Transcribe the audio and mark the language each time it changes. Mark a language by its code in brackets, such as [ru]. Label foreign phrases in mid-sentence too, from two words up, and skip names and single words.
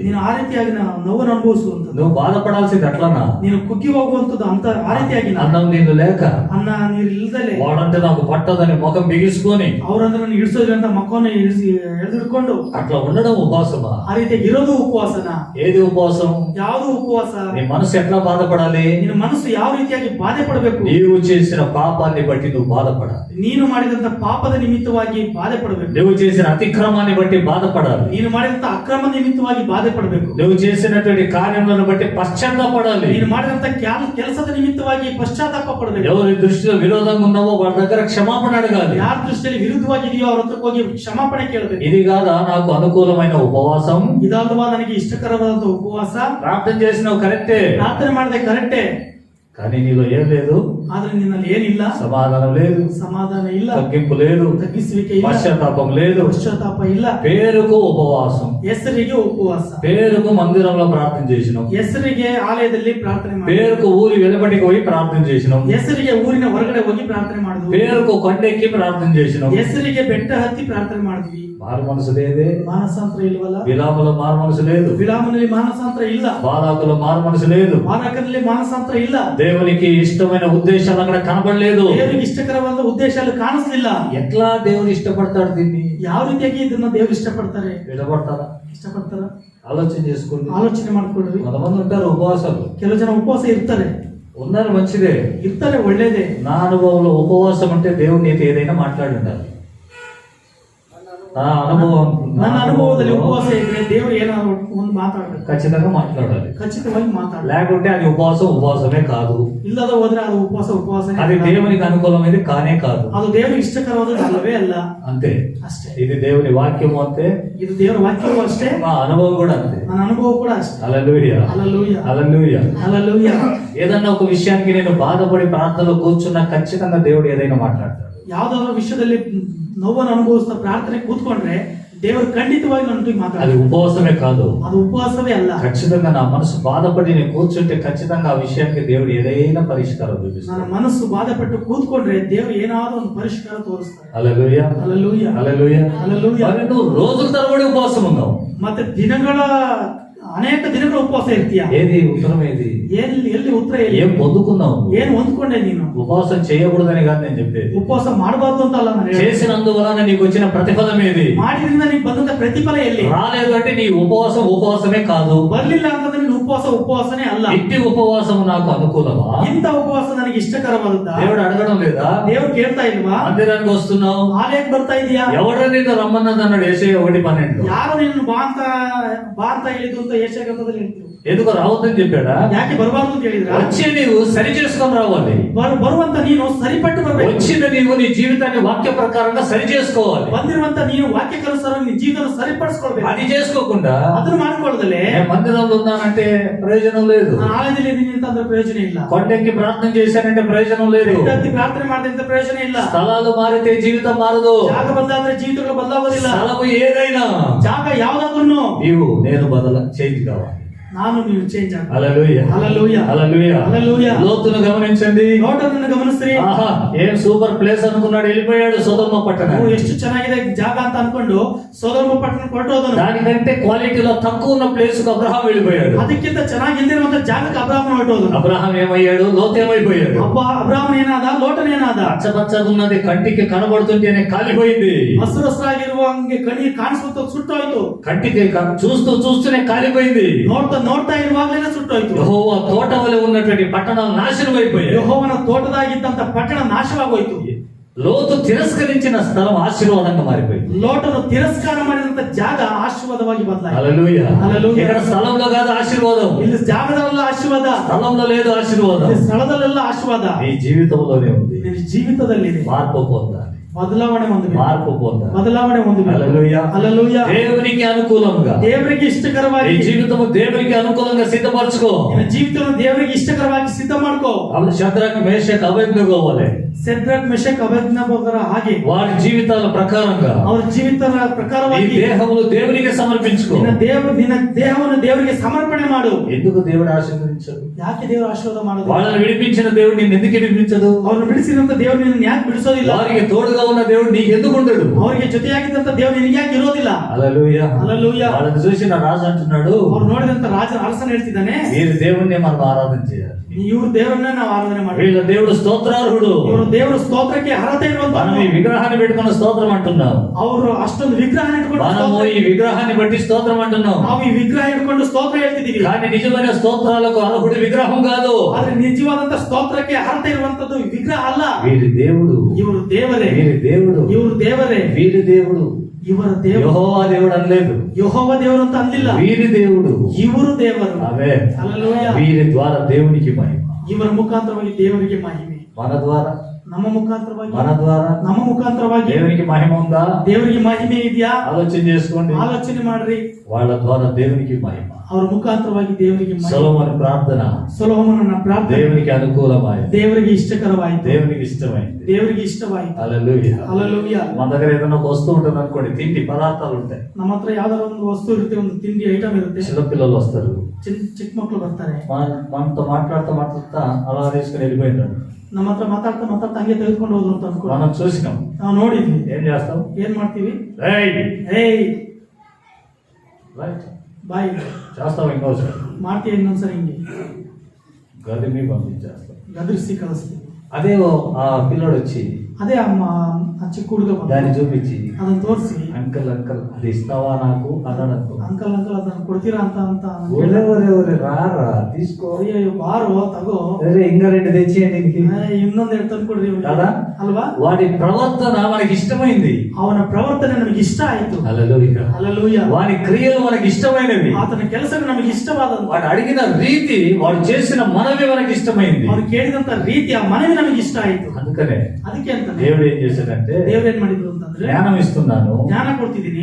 [kn] ನೀನು ಆ ರೀತಿಯಾಗಿ ನೋವನ್ನು ಅನುಭವಿಸುವಂತದ್ದು, [te] నువ్వు బాధపడాల్సింది అట్లనా? [kn] ನೀನು ಕುಗ್ಗಿ ಹೋಗುವಂತದ್ದು ಅಂತ ಆ ರೀತಿಯಾಗಿ [te] అన్నం నీళ్ళు లేక, [kn] ಅನ್ನ ನೀರು ಇಲ್ದಲೆ [te] వాడంటే నాకు పట్టదని ముఖం బిగించుకొని [kn] ಅವ್ರಂದ್ರೆ ನನ್ನ ಹಿಡಿಸೋದ್ರಿ ಅಂತ ಮಕ್ಕಳನ್ನ ಹಿಡಿದಿಡ್ಕೊಂಡು [te] అట్లా ఉండడం ఉపవాసమా? [kn] ಆ ರೀತಿಯಾಗಿ ಇರೋದು ಉಪವಾಸನ? [te] ఏది ఉపవాసం? [kn] ಯಾವುದು ಉಪವಾಸ? [te] నీ మనసు ఎట్లా బాధపడాలి? [kn] ನಿನ್ನ ಮನಸ್ಸು ಯಾವ ರೀತಿಯಾಗಿ ಬಾಧೆ ಪಡಬೇಕು? [te] నీవు చేసిన పాపాన్ని బట్టి నువ్వు బాధపడాలి. [kn] ನೀನು ಮಾಡಿದಂತ ಪಾಪದ ನಿಮಿತ್ತವಾಗಿ ಬಾಧೆ ಪಡಬೇಕು. [te] నువ్వు చేసిన అతిక్రమాన్ని బట్టి బాధపడాలి. [kn] ನೀನು ಮಾಡಿದಂತ ಅಕ್ರಮ ನಿಮಿತ್ತವಾಗಿ ಬಾಧೆ ಪಡಬೇಕು. [te] నువ్వు చేసినటువంటి కార్యములను బట్టి పశ్చాత్తాపడాలి. [kn] ನೀನು ಮಾಡಿದಂತ ಕೆಲಸದ ನಿಮಿತ್ತವಾಗಿ ಪಶ್ಚಾತ್ತಾಪ ಪಡಬೇಕು. [te] ఎవరి దృష్టిలో విరోధంగా ఉన్నావో వాళ్ళ దగ్గర క్షమాపణ అడగాలి. [kn] ಯಾರ ದೃಷ್ಟಿಯಲ್ಲಿ ವಿರುದ್ಧವಾಗಿದೆಯೋ ಅವ್ರ ಹತ್ರಕ್ಕೆ ಹೋಗಿ ಕ್ಷಮಾಪಣೆ ಕೇಳಬೇಕು. [te] ఇది కాదా నాకు అనుకూలమైన ఉపవాసం? [kn] ಇದಲ್ವಾ ನನಗೆ ಇಷ್ಟಕರವಾದಂತ ಉಪವಾಸ? [te] ప్రార్థన చేసినావు కరెక్టే, [kn] ಪ್ರಾರ್ಥನೆ ಮಾಡಿದೆ ಕರೆಕ್ಟೇ, [te] కానీ నీలో ఏం లేదు, [kn] ಆದ್ರೆ ನಿನ್ನಲ್ಲಿ ಏನಿಲ್ಲ, [te] సమాధానం లేదు, [kn] ಸಮಾಧಾನ ಇಲ್ಲ, [te] తగ్గింపు లేదు, [kn] ತಗ್ಗಿಸುವಿಕೆ ಇಲ್ಲ, [te] పశ్చాత్తాపం లేదు, [kn] ಪಶ್ಚಾತ್ತಾಪ ಇಲ್ಲ. [te] పేరుకు ఉపవాసం, [kn] ಹೆಸರಿಗೆ ಉಪವಾಸ, [te] పేరుకు మందిరంలో ప్రార్థన చేసినాం, [kn] ಹೆಸರಿಗೆ ಆಲಯದಲ್ಲಿ ಪ್ರಾರ್ಥನೆ ಮಾಡಿ, [te] పేరుకు ఊరి వెలుబడికి పోయి ప్రార్థన చేసినాం, [kn] ಹೆಸರಿಗೆ ಊರಿನ ಹೊರಗಡೆ ಹೋಗಿ ಪ್ರಾರ್ಥನೆ ಮಾಡಿದ್ವಿ, [te] పేరుకు కొండెక్కి ప్రార్థన చేసినాం, [kn] ಹೆಸರಿಗೆ ಬೆಟ್ಟ ಹತ್ತಿ ಪ್ರಾರ್ಥನೆ ಮಾಡಿದ್ವಿ. [te] మారు మనసు లేదే. [kn] ಮಾನಸಾಂತರ ಇಲ್ವಲ್ಲ? [te] విలాములో మారు మనసు లేదు, [kn] ವಿಲಾಮನಲ್ಲಿ ಮಾನಸಾಂತರ ಇಲ್ಲ, [te] బాలాకులో మారు మనసు లేదు, [kn] ಬಾಲಕನಲ್ಲಿ ಮಾನಸಾಂತರ ಇಲ್ಲ, [te] దేవునికి ఇష్టమైన ఉద్దేశాలు అక్కడ కనబడలేదు. [kn] ದೇವರಿಗೆ ಇಷ್ಟಕರವಾದ ಉದ್ದೇಶಗಳು ಕಾಣಿಸ್ಲಿಲ್ಲ. [te] ఎట్లా దేవుడు ఇష్టపడతాడు దీన్ని? [kn] ಯಾವ ರೀತಿಯಾಗಿ ಇದನ್ನ ದೇವರು ಇಷ್ಟಪಡ್ತಾರೆ? [te] ఇష్టపడతారా? [kn] ಇಷ್ಟಪಡ್ತಾರ? [te] ఆలోచన చేసుకోండి. [kn] ಆಲೋಚನೆ ಮಾಡ್ಕೊಡ್ರಿ. [te] కొంతమంది ఉంటారు ఉపవాసాలు, [kn] ಕೆಲವು ಜನ ಉಪವಾಸ ಇರ್ತಾರೆ, [te] ఉన్నారు, మంచిదే, [kn] ಇರ್ತಾರೆ, ಒಳ್ಳೇದೇ. [te] నా అనుభవంలో ఉపవాసం అంటే దేవుడు నీతో ఏదైనా మాట్లాడి ఉండాలి. [kn] ನನ್ನ ಅನುಭವದಲ್ಲಿ ಉಪವಾಸ ಇದ್ರೆ ದೇವರು ಏನಾದ್ರು ಒಂದು ಮಾತಾಡಬೇಕು, [te] ఖచ్చితంగా మాట్లాడాలి, [kn] ಖಚಿತವಾಗಿ ಮಾತಾಡಬೇಕು. [te] లేకుంటే అది ఉపవాసమే కాదు. [kn] ಇಲ್ಲದ ಹೋದ್ರೆ ಅದು ಉಪವಾಸ [te] అది దేవునికి అనుకూలమైనది కానే కాదు. [kn] ಅದು ದೇವರಿಗೆ ಇಷ್ಟಕರವಾದದ್ದು ಅಲ್ಲವೇ ಅಲ್ಲ. [te] అంతే, [kn] ಅಷ್ಟೇ. [te] ఇది దేవుని వాక్యము అంతే, [kn] ಇದು ದೇವರ ವಾಕ್ಯವೂ ಅಷ್ಟೇ, [te] మా అనుభవం కూడా అంతే. [kn] ನನ್ನ ಅನುಭವ ಕೂಡ ಅಷ್ಟೇ. [te] హల్లెలూయా, హల్లెలూయా, హల్లెలూయా, హల్లెలూయా. ఏదన్నా ఒక విషయానికి నేను బాధపడి ప్రార్థనలో కూర్చున్నా ఖచ్చితంగా దేవుడు ఏదైనా మాట్లాడతాడు. [kn] ಯಾವ್ದಾದ್ರು ವಿಷಯದಲ್ಲಿ ನೋವನ್ನು ಅನುಭವಿಸ್ತಾ ಪ್ರಾರ್ಥನೆ ಕೂತ್ಕೊಂಡ್ರೆ ದೇವರು ಖಂಡಿತವಾಗಿ ನನ್ನೊಂದಿಗೆ [te] అది [kn] ಮಾತಾಡ್ತಾರೆ. [te] ఉపవాసమే కాదు, [kn] ಅದು ಉಪವಾಸವೇ ಅಲ್ಲ. [te] ఖచ్చితంగా నా మనసు బాధపడి నేను కూర్చుంటే ఖచ్చితంగా ఆ విషయానికి దేవుడు ఏదైనా పరిష్కారం [kn] ನನ್ನ [te] చూపిస్తాడు. [kn] ಮನಸ್ಸು ಬಾಧೆಪಟ್ಟು ಕೂತ್ಕೊಂಡ್ರೆ ದೇವರು ಏನಾದ್ರೂ ಒಂದು ಪರಿಷ್ಕಾರ ತೋರಿಸ್ತಾರೆ. [te] హల్లెలూయా, హల్లెలూయా, హల్లెలూయా. హల్లెలూయా. మరి నువ్వు రోజుల తరబడి ఉపవాసం ఉన్నావు, [kn] ಮತ್ತೆ ಅನೇಕ ದಿನಗಳ ಉಪವಾಸ ಇರ್ತೀಯ. [te] ఏది ఉత్తరం? ఏది? [kn] ಎಲ್ಲಿ ಉತ್ತರ? [te] ఏం పొందుకున్నావు? [kn] ಏನು ಹೊಂದ್ಕೊಂಡೆ ನೀನು? [te] ఉపవాసం చేయకూడదని కాదు నేను చెప్పేది, [kn] ಉಪವಾಸ ಮಾಡಬಾರ್ದು ಅಂತ ಅಲ್ಲ ನಾನು ಹೇಳೋದು. [te] చేసినందువలన నీకు వచ్చిన ప్రతిఫలం ఏది? [kn] ಮಾಡಿದ್ರಿಂದ నీకు ಬಂದಂತ ಪ್ರತಿಫಲ ಎಲ್ಲಿ? [te] రాలేదు అంటే నీ ఉపవాసమే కాదు. [kn] ಬರ್ಲಿಲ್ಲ ಅಂತಂದ್ರೆ ನೀನು ಉಪವಾಸನೇ ಅಲ್ಲ. [te] ఇట్టి ఉపవాసము నాకు అనుకూలమా? [kn] ಇಂಥ ಉಪವಾಸ ನನಗೆ ಇಷ್ಟಕರವಾದದ್ದ? [te] దేవుడు అడగడం లేదా? [kn] ದೇವ್ರು ಕೇಳ್ತಾ ಇಲ್ವಾ? [te] మందిరానికి వస్తున్నావు, [kn] ಆಲಯಕ್ಕೆ ಬರ್ತಾ ಇದೀಯಾ? [te] ఎవడ నిన్ను రమ్మన్నది అన్నాడు యేషయ్య 1:12. [kn] ಯಾರು ನಿನ್ನ ಬಾ ಅಂತ ಹೇಳಿದ್ದು ಅಂತ ಯೆಶಾಯ ಗ್ರಂಥದಲ್ಲಿ ಹೇಳ್ತೀವಿ. [te] ఎందుకు రావద్దని చెప్పాడా? [kn] ಯಾಕೆ ಬರಬಾರ್ದು ಅಂತ ಹೇಳಿದ್ರ? [te] వచ్చి నీవు సరి చేసుకొని రావాలి, [kn] ಬರುವಂತ ನೀನು ಸರಿಪಟ್ಟು ಬರಬೇಕು. [te] వచ్చిన నీవు నీ జీవితాన్ని వాక్య ప్రకారంగా సరి చేసుకోవాలి. [kn] ಬಂದಿರುವಂತ ನೀನು ವಾಕ್ಯಕ್ಕನುಸಾರ ನಿನ್ನ ಜೀವನ ಸರಿಪಡಿಸ್ಕೊಳ್ಬೇಕು. [te] అది చేసుకోకుండా [kn] ಅದನ್ನು ಮಾಡ್ಕೊಳ್ಳದಲ್ಲೇ [te] నేను మందిరంలో ఉన్నానంటే ప్రయోజనం లేదు, [kn] ನಾನು ಆಲಯದಲ್ಲಿ ಇದ್ದೀನಿ ಅಂತಂದ್ರೆ ಪ್ರಯೋಜನ ಇಲ್ಲ, [te] కొండెక్కి ప్రార్థన చేశానంటే ప్రయోజనం లేదు, [kn] ಬೆಟ್ಟಹತ್ತಿ ಪ್ರಾರ್ಥನೆ ಮಾಡಿದ್ರೆ ಪ್ರಯೋಜನ ಇಲ್ಲ, [te] స్థలాలు మారితే జీవితం మారదు, [kn] ಜಾಗ ಬದಲಾದ್ರೆ ಜೀವಿತಗಳು ಬದಲಾಗೋದಿಲ್ಲ, [te] స్థలము ఏదైనా [kn] ಜಾಗ ಯಾವ್ದಾದ್ರು [te] నేను చేంజ్ కావాలి. [kn] ನಾನು ನೀವು ಚೇಂಜ್ ಆಗ. [te] హల్లెలూయా హల్లెలూయా. హల్లెలూయా హల్లెలూయా. లోతును గమనించండి. [kn] ನೋಟವನ್ನು ಗಮನಿಸ್ರಿ. [te] ఆహా, ఏం [en] super place [te] అనుకున్నాడు, వెళ్ళిపోయాడు సొదొమ పట్టణ. [kn] ಎಷ್ಟು ಚೆನ್ನಾಗಿದೆ ಜಾಗ ಅಂತ ಅನ್ಕೊಂಡು ಸೊದೋಮ ಪಟ್ಟಣ ಹೊರಟೋದನು. [te] దానికంటే క్వాలిటీలో తక్కువ ఉన్న ప్లేస్ కు అబ్రహాం వెళ్ళిపోయాడు. [kn] ಅದಕ್ಕಿಂತ ಚೆನ್ನಾಗಿಲ್ದಿರುವಂತ ಜಾಗಕ್ಕೆ ಅಬ್ರಾಹ್ಮನ ಹೊರಟೋದನು. [te] అబ్రహాం ఏమయ్యాడు, లోతు ఏమైపోయాడు. [kn] ಅಬ್ರಾಹ್ಮನ ಏನಾದ, ಲೋಟನ ಏನಾದ. [te] పచ్చపచ్చగా ఉన్నది, కంటికి కనబడుతుంటేనే కాలిపోయింది. [kn] ಹಸಿರು ಹಸಿರಾಗಿರುವ ಹಂಗೆ ಕಣಿ ಕಾಣಿಸುತ್ತ ಸುಟ್ಟೋಯ್ತು. [te] కంటికి చూస్తూనే కాలిపోయింది. [kn] ನೋಡ್ತಾ ಇರುವಾಗಲೇ ಸುಟ್ಟೋಯ್ತು. [te] యెహోవా తోట వలె ఉన్నటువంటి పట్టణాలు నాశనం అయిపోయాయి. [kn] ಯೆಹೋವನ ತೋಟದಾಗಿದ್ದಂತ ಪಟ್ಟಣ ನಾಶವಾಗೋಯ್ತು. [te] లోతు తిరస్కరించిన స్థలం ఆశీర్వాదంగా మారిపోయింది. [kn] ಲೋಟನು ತಿರಸ್ಕಾರ ಮಾಡಿದಂತ ಜಾಗ ಆಶೀರ್ವಾದವಾಗಿ ಬದಲಾಯಿತು. [te] హల్లెలూయా. హల్లెలూయా. ఇక్కడ స్థలంలో కాదు ఆశీర్వాదం, [kn] ಇಲ್ಲಿ ಜಾಗದಲ್ಲ ಆಶೀರ್ವಾದ, [te] స్థలంలో లేదు ఆశీర్వాదం, [kn] ಇಲ್ಲಿ ಸ್ಥಳದಲ್ಲೆಲ್ಲ ಆಶೀರ್ವಾದ [te] నీ జీవితంలోనే ఉంది. [kn] ನಿನ್ನ ಜೀವಿತದಲ್ಲಿದೆ. [te] మార్పు పొందాలి, [kn] ಬದಲಾವಣೆ ಹೊಂದಬೇಕು. [te] మార్పు పొందాలి. [kn] ಬದಲಾವಣೆ ಹೊಂದಬೇಕು. [te] హల్లెలూయా. హల్లెలూయా. దేవునికి అనుకూలంగా, [kn] ದೇವರಿಗೆ [te] నీ [kn] ಇಷ್ಟಕರವಾಗಿ [te] జీవితము దేవునికి అనుకూలంగా సిద్ధపరచుకో. [kn] ನಿನ್ನ ಜೀವಿತವನ್ನು ದೇವರಿಗೆ ಇಷ್ಟಕರವಾಗಿ ಸಿದ್ಧ ಮಾಡ್ಕೋ. [te] అప్పుడు శద్రక్ మేషక్ అబేద్నెగో వలె [kn] ಶದ್ರಕ್ ಮೆಷಕ್ ಅಬೇದ್ನೆಗೋಗರ ಹಾಗೆ [te] వారి జీవితాల ప్రకారంగా [kn] ಅವರ ಜೀವಿತದ [te] నీ [kn] ಪ್ರಕಾರವಾಗಿ [te] దేహములు దేవునికి సమర్పించుకో. [kn] ನಿನ್ನ ದೇಹವನ್ನು ದೇವರಿಗೆ ಸಮರ್ಪಣೆ ಮಾಡು. [te] ఎందుకు దేవుడు ఆశీర్వదించడు? [kn] ಯಾಕೆ ದೇವರು ಆಶೀರ್ವಾದ ಮಾಡೋದು? [te] వాళ్ళని విడిపించిన దేవుడు నిన్ను ఎందుకు విడిపించదు? [kn] ಅವ್ರನ್ನ ಬಿಡಿಸಿದಂತ ದೇವರು ನಿನ್ನ ಯಾಕೆ ಬಿಡಿಸೋದಿಲ್ಲ? [te] వారికి తోడుగా ఉన్న దేవుడు నీకు ఎందుకు ఉండడు? [kn] ಅವರಿಗೆ ಜೊತೆಯಾಗಿದ್ದಂತ ದೇವರು ನಿನಗೆ ಯಾಕೆ ಇರೋದಿಲ್ಲ? [te] హల్లెలూయా. హల్లెలూయా. వాళ్ళని చూసిన రాజు అంటున్నాడు, [kn] ಅವ್ರು ನೋಡಿದಂತ ಅರಸನ ಹೇಳ್ತಿದ್ದಾನೆ, [te] వీరి దేవుణ్ణి మనం ఆరాధన చేయాలి. [kn] ಇವ್ರ ದೇವರನ್ನೇ ನಾವು ಆರಾಧನೆ ಮಾಡಿ. [te] వీళ్ళ దేవుడు స్తోత్రార్హుడు. [kn] ಇವರು ದೇವರ ಸ್ತೋತ್ರಕ್ಕೆ ಅರ್ಹತೆ ಇರುವಂತ [te] మనం ఈ విగ్రహాన్ని పెట్టుకున్న స్తోత్రం అంటున్నాం. [kn] ಅವರು ಅಷ್ಟೊಂದು ವಿಗ್ರಹ ಇಟ್ಕೊಂಡು [te] మనము ఈ విగ్రహాన్ని బట్టి స్తోత్రం అంటున్నాం. [kn] ನಾವು ಈ ವಿಗ್ರಹ ಇಟ್ಕೊಂಡು ಸ್ತೋತ್ರ ಹೇಳ್ತಿದೀವಿ. [te] కానీ నిజమైన స్తోత్రాలకు అర్హుడు విగ్రహం కాదు. [kn] ಆದ್ರೆ ನಿಜವಾದಂತ ಸ್ತೋತ್ರಕ್ಕೆ ಅರ್ಹತೆ ಇರುವಂತದ್ದು ವಿಗ್ರಹ ಅಲ್ಲ. [te] వీరి దేవుడు, [kn] ಇವರು ದೇವರೇ. [te] వీరి దేవుడు, [kn] ಇವರು ದೇವರೇ. [te] వీరి దేవుడు. [kn] ಇವರ ದೇವರು [te] యెహోవా దేవుడు అనలేదు, [kn] ಯೆಹೋವ ದೇವರು ಅಂತ ಅಂದಿಲ್ಲ. [te] వీరి దేవుడు. [kn] ಇವರು ದೇವರು. [te] అవే [kn] ಹల్లೆಲೂಯಾ. [te] వీరి ద్వారా దేవునికి మహిమ. [kn] ಇವರ ಮುಖಾಂತರವಾಗಿ ದೇವರಿಗೆ ಮಹಿಮೆ. [te] మన ద్వారా, [kn] ನಮ್ಮ ಮುಖಾಂತರವಾಗಿ [te] మన ద్వారా [kn] ನಮ್ಮ ಮುಖಾಂತರವಾಗಿ [te] దేవునికి మహిమ ఉందా? [kn] ದೇವರಿಗೆ ಮಹಿಮೆ ಇದೆಯಾ? [te] ఆలోచన చేసుకోండి. [kn] ಆಲೋಚನೆ ಮಾಡ್ರಿ. [te] వాళ్ళ ద్వారా దేవునికి మహిమ. [kn] ಅವರ ಮುಖಾಂತರವಾಗಿ ದೇವರಿಗೆ ಮಹಿಮೆ. [te] సొలొమోను ప్రార్థన [kn] ಸೊಲೊಮೋನನ ಪ್ರಾರ್ಥನೆ [te] దేవునికి అనుకూలమైంది, [kn] ದೇವರಿಗೆ ಇಷ್ಟಕರವಾಯಿತು, [te] దేవునికి ఇష్టమైంది. [kn] ದೇವರಿಗೆ ಇಷ್ಟವಾಯಿತು. [te] హల్లెలూయా. [kn] ಹಲ್ಲೆಲೂಯಾ. [te] మన దగ్గర ఏదైనా ఒక వస్తువు ఉంటుంది అనుకోండి, తిండి పదార్థాలు ఉంటాయి. [kn] ನಮ್ಮ ಹತ್ರ ಯಾವ್ದಾರ ಒಂದು ವಸ್ತು ಇರುತ್ತೆ, ಒಂದು ತಿಂಡಿ ಐಟಮ್ ಇರುತ್ತೆ. [te] చిన్నపిల్లలు వస్తారు, [kn] ಚಿಕ್ಕ ಮಕ್ಕಳು ಬರ್ತಾರೆ. [te] మనతో మాట్లాడుతా అలా తీసుకుని వెళ్ళిపోయినాడు. [kn] ನಮ್ಮ ಹತ್ರ ಮಾತಾಡ್ತಾ ಹಂಗೆ ತೆಗೆದುಕೊಂಡು ಹೋದ್ರು ಅಂತ ಅನ್ಕೊಂಡು [te] మనం చూసినాం. [kn] ನಾವು ನೋಡಿದ್ವಿ. [te] ఏం చేస్తాం? [kn] ಏನ್ ಮಾಡ್ತೀವಿ? [te] రైట్ [kn] ಏಯ್ [te] రైట్ [kn] ಬಾಯ್ [te] చేస్తాం. ఇంకోసారి [kn] ಮಾಡ್ತೀವಿ, ಇನ್ನೊಂದ್ಸರಿ ಹಿಂಗೆ [te] గదిని పంపించేస్తాం. [kn] ಗದರಿಸಿ ಕಳಿಸ್ತೀವಿ. [te] అదే ఆ పిల్లడు వచ్చి [kn] ಅದೇ ಆ ಚಿಕ್ಕ ಹುಡುಗ [te] దాన్ని చూపించి [kn] ಅದನ್ನ ತೋರಿಸಿ, [te] అంకల్ అంకల్ అది ఇస్తావా నాకు అన్నాడు అనుకో. [kn] ಅಂಕಲ್ ಅದನ್ನ ಕೊಡ್ತೀರಾ ಅಂತ [te] రారా తీసుకో, [kn] ಅಯ್ಯೋ ಬಾರೋ ತಗೋ, [te] ఇంకా రెండు తెచ్చేయండి. [kn] ಇನ್ನೊಂದ್ ಎರಡು ತಂದು ಕೊಡ್ರಿ [te] కదా? [kn] ಅಲ್ವಾ? [te] వాడి ప్రవర్తన మనకి ఇష్టమైంది. [kn] ಅವನ ಪ್ರವರ್ತನೆ ನಮಗೆ ಇಷ್ಟ ಆಯ್ತು. [te] హల్లెలూయా. [kn] ಹಲ್ಲೆಲೂಯಾ. [te] వాడి క్రియలు మనకి ఇష్టమైనవి. [kn] ಆತನ ಕೆಲಸಗಳು ನಮಗೆ ಇಷ್ಟವಾದಂತ, [te] వాడు అడిగిన రీతి, వాడు చేసిన మనవి మనకి ఇష్టమైంది. [kn] ಅವ್ರು ಕೇಳಿದಂತ ರೀತಿ, ಆ ಮನವಿ ನಮಗೆ ಇಷ್ಟ ಆಯ್ತು. [te] అందుకనే [kn] ಅದಕ್ಕೆ ಅಂತ [te] దేవుడు ఏం చేశాడంటే, [kn] ದೇವ್ರು ಏನ್ ಮಾಡಿದ್ರು ಅಂತಂದ್ರೆ, [te] జ్ఞానం ఇస్తున్నాను, [kn] ಜ್ಞಾನ ಕೊಡ್ತಿದ್ದೀನಿ,